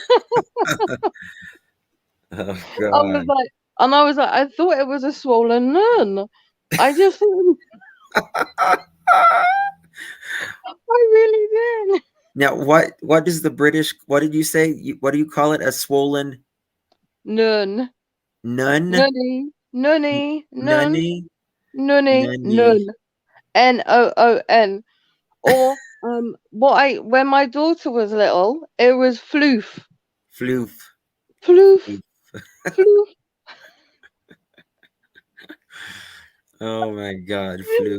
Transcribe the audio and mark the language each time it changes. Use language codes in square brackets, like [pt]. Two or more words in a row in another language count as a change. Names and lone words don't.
[en] Oh I was God. like, and I was like, I thought it was a swollen nun. I just thought, I really did. Now, what does the British? What did you say? What do you call it? A swollen Nun, nun? nunny, nunny, nun, Nunny? nunny, Nunny. nun, Noon. Or what I when my daughter was little, it was floof, Floof. floof, Floof. floof. Oh my God, floof.